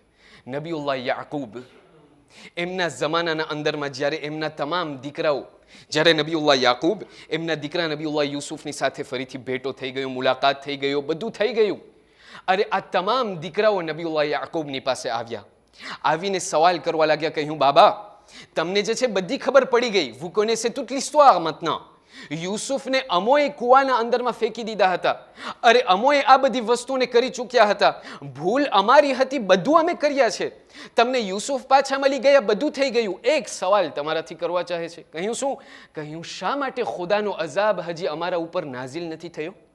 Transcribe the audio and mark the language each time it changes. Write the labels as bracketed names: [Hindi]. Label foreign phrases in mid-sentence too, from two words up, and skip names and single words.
[Gujarati] નબીઉલ્લાહ યાકૂબ એમના જમાનાના અંદરમાં જ્યારે એમના તમામ દીકરાઓ, જ્યારે નબીઉલ્લાહ યાકૂબ એમના દીકરા નબીઉલ્લાહ યુસુફની સાથે ફરીથી ભેટો થઈ ગયો, મુલાકાત થઈ ગયો, બધું થઈ ગયું. અરે આ તમામ દીકરાઓ નબીઉલ્લાહ યાકૂબની પાસે આવ્યા, આવીને સવાલ કરવા લાગ્યા, કહ્યું બાબા તમને જે છે બધી ખબર પડી ગઈ, [French] vous connaissez toute l'histoire maintenant. [Gujarati] યુસુફને અમોએ કુવાના અંદરમાં ફેંકી દીધા હતા, અરે અમોએ આ બધી વસ્તુને કરી ચૂક્યા હતા, ભૂલ અમારી હતી, બધું અમે કર્યા છે, તમને યુસુફ પાછા મળી ગયા, બધું થઈ ગયું. એક સવાલ તમારાથી કરવા ચાહે છે. કહ્યું શું? કહ્યું શા માટે ખુદાનો અઝાબ હજી અમારા ઉપર નાઝિલ નથી થયો?